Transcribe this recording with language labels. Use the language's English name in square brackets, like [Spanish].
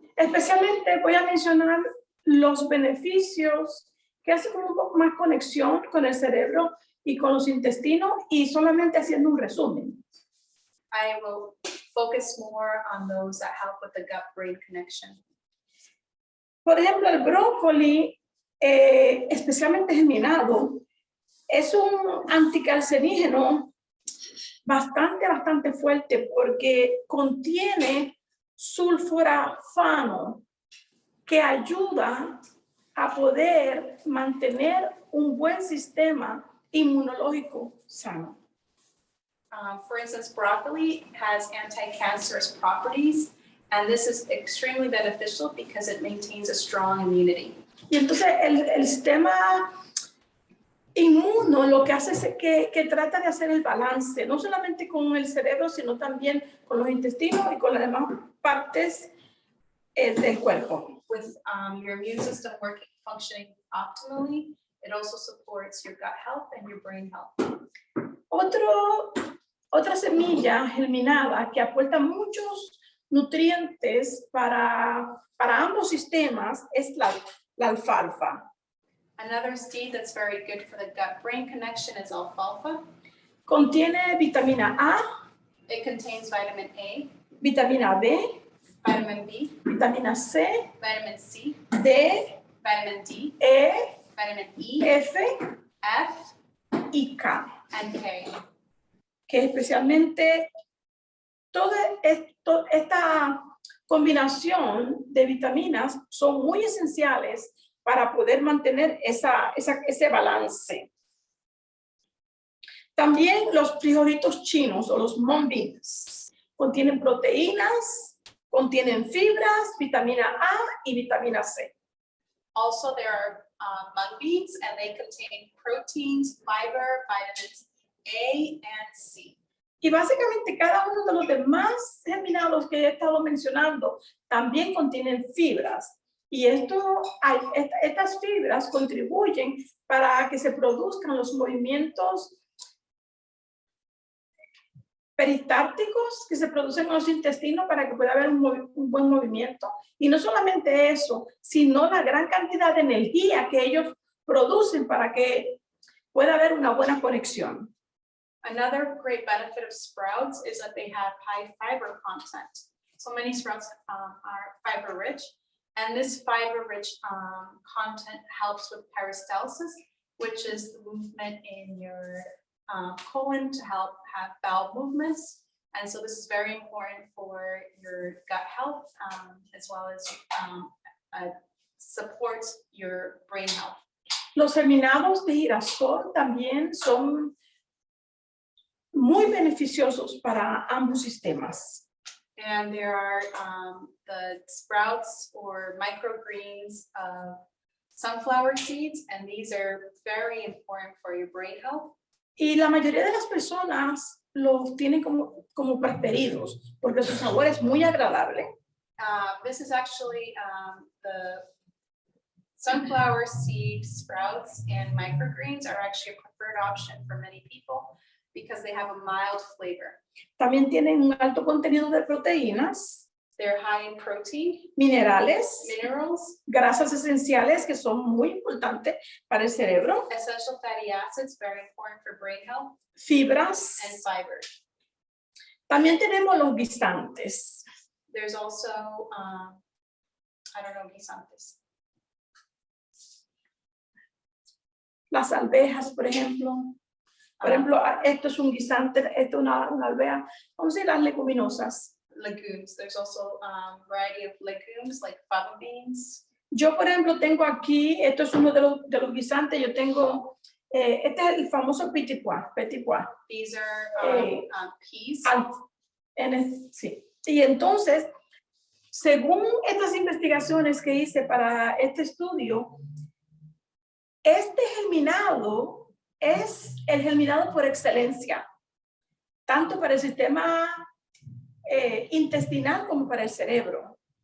[Spanish] Especialmente voy a mencionar los beneficios que hacen un poco más conexión con el cerebro y con los intestinos y solamente haciendo un resumen. [English] I will focus more on those that help with the gut-brain connection. [Spanish] Por ejemplo, el brócoli, especialmente germinado, es un anticancerígeno bastante fuerte porque contiene sulforafano que ayuda a poder mantener un buen sistema inmunológico sano. [English] For instance, broccoli has anti-cancerous properties, and this is extremely beneficial because it maintains a strong immunity. [Spanish] Y entonces el sistema inmuno lo que hace es que trata de hacer el balance, no solamente con el cerebro, sino también con los intestinos y con las demás partes del cuerpo. [English] With your immune system functioning optimally, it also supports your gut health and your brain health. [Spanish] Otra semilla germinada que aporta muchos nutrientes para ambos sistemas es la alfalfa. [English] Another seed that's very good for the gut-brain connection is alfalfa. [Spanish] Contiene vitamina A, [English] It contains vitamin A, [Spanish] vitamina B, [English] vitamin B, [Spanish] vitamina C, [English] vitamin C, [Spanish] D, [English] vitamin D, [Spanish] E, [English] vitamin E, [Spanish] F [English] F, [Spanish] y K, [English] and K. [Spanish] que especialmente toda esta combinación de vitaminas son muy esenciales para poder mantener ese balance. También los frijolitos chinos o los mung beans contienen proteínas, contienen fibras, vitamina A y vitamina C. [English] Also, there are mung beans, and they contain proteins, fiber, vitamins A and C. [Spanish] Y básicamente cada uno de los demás germinados que he estado mencionando también contienen fibras. Y estas fibras contribuyen para que se produzcan los movimientos peristálticos que se producen en los intestinos para que pueda haber un buen movimiento. Y no solamente eso, sino la gran cantidad de energía que ellos producen para que pueda haber una buena conexión. [English] Another great benefit of sprouts is that they have high fiber content. So many sprouts are fiber rich, and this fiber rich content helps with peristalsis, which is the movement in your colon to help have bowel movements. And so this is very important for your gut health as well as supports your brain health. [Spanish] Los germinados de girasol también son muy beneficiosos para ambos sistemas. [English] And there are the sprouts or microgreens of sunflower seeds, and these are very important for your brain health. [Spanish] Y la mayoría de las personas los tienen como preferidos porque su sabor es muy agradable. [English] This is actually the Sunflower seed sprouts and microgreens are actually a preferred option for many people because they have a mild flavor. [Spanish] También tienen un alto contenido de proteínas, [English] They're high in protein, [Spanish] minerales, [English] minerals, [Spanish] grasas esenciales que son muy importantes para el cerebro, [English] essential fatty acids, very important for brain health, [Spanish] fibras. [English] and fiber. [Spanish] También tenemos los guisantes. [English] There's also, I don't know, guisantes. [Spanish] Las alvejas, por ejemplo. Por ejemplo, esto es un guisante, esto es una alveja. Vamos a decir las leguminosas. [English] Legumes, there's also variety of legumes like fava beans. [Spanish] Yo, por ejemplo, tengo aquí, esto es uno de los guisantes, yo tengo, este es el famoso petit pois. [English] These are peas. [Spanish] Sí. Y entonces, según estas investigaciones que hice para este estudio, este germinado es el germinado por excelencia, tanto para el sistema intestinal como para el cerebro.